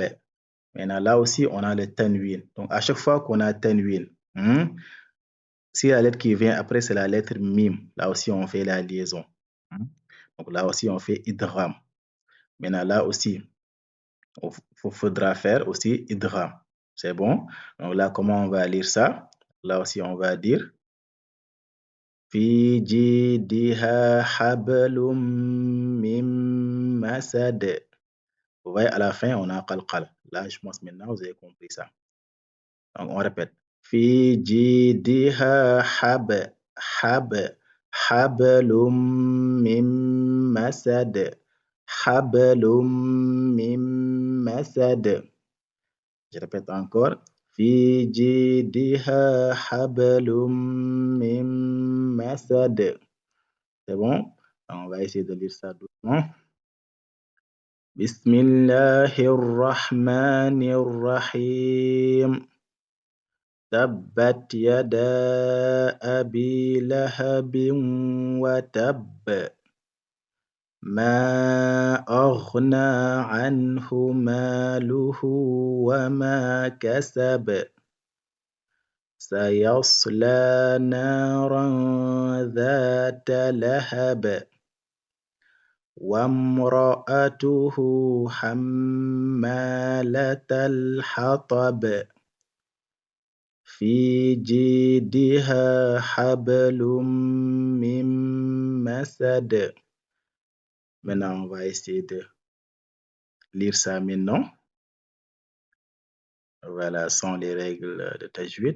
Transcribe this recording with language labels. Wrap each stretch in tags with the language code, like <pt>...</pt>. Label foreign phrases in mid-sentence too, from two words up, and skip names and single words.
<fr>Maintenant, là aussi, on a le tanwin. Donc, à chaque fois qu'on a tanwin, si la lettre qui vient après, c'est la lettre mim, là aussi, on fait la liaison. Donc, là aussi, on fait idgham. Maintenant, là aussi, il faudra faire aussi idgham. C'est bon? Donc là, comment on va lire ça? Là aussi, on va dire</fr> <ar>في جيدها حبل من مسد.</ar> <fr>Vous voyez, à la fin, on a qalqal. Là, je pense maintenant, vous avez compris ça. Donc, on répète.</fr> <ar>في جيدها حبل من مسد. حبل من مسد.</ar> <fr>Je répète encore.</fr> <ar>في جيدها حبل من مسد.</ar> <fr>C'est bon? On va essayer de lire ça doucement.</fr> <ar>بسم الله الرحمن الرحيم. تبت يدا أبي لهب وتب. ما أغنى عنه ماله وما كسب سيصلى نارا ذات لهب وامرأته حمالة الحطب في جيدها حبل من مسد.</ar> <fr>Maintenant, on va essayer de lire ça maintenant. Voilà, sans les règles de tajwid.</fr>